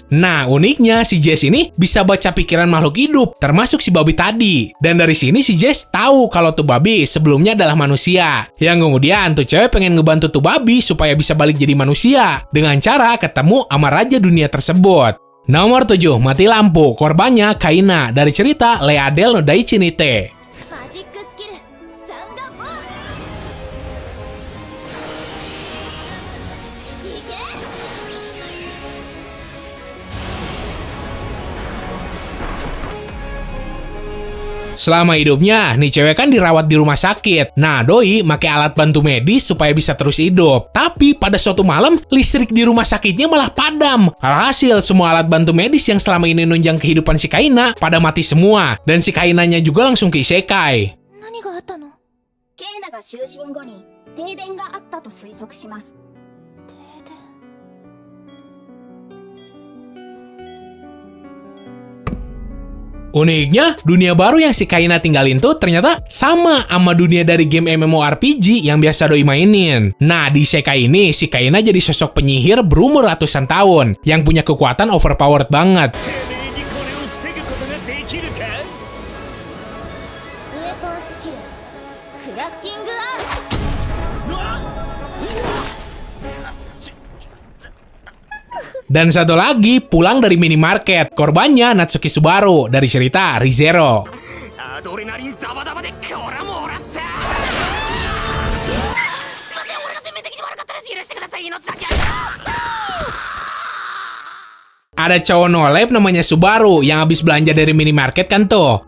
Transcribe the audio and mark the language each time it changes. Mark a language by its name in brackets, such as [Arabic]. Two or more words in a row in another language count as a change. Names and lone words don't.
[Indonesian] Nah, uniknya si Jess ini bisa baca pikiran makhluk hidup, termasuk si babi tadi. Dan dari sini si Jess tahu kalau tuh babi sebelumnya adalah manusia. Yang kemudian tuh cewek pengen ngebantu tuh babi supaya bisa balik jadi manusia dengan cara ketemu sama raja dunia tersebut. Nomor 7, mati lampu. Korbannya Kaina dari cerita Leadel no Daichi Nite. [Japanese] マジックスキルサウンドボールいけ [Indonesian] Selama hidupnya, nih cewek kan dirawat di rumah sakit. Nah, doi make alat bantu medis supaya bisa terus hidup. Tapi pada suatu malam, listrik di rumah sakitnya malah padam. Alhasil, semua alat bantu medis yang selama ini nunjang kehidupan si Kaina pada mati semua. Dan si Kainanya juga langsung ke isekai. [Japanese] 何があったの？ケイナが就寝後に停電があったと推測します。停電。 [Indonesian] Uniknya, dunia baru yang si Kaina tinggalin tuh ternyata sama dunia dari game MMORPG yang biasa doi mainin. Nah, di isekai ini, si Kaina jadi sosok penyihir berumur ratusan tahun yang punya kekuatan overpowered banget. [Japanese] ウェポンスキルクラッキングアース。 [Indonesian] Dan satu lagi, pulang dari minimarket. Korbannya Natsuki Subaru dari cerita ReZero. [Japanese] アドレナリンダバダバでこらもらった。すいません、俺が全面的に悪かったです。許してください、命だけ。 [Indonesian] Ada cowok nolep namanya Subaru yang habis belanja dari minimarket kan tuh.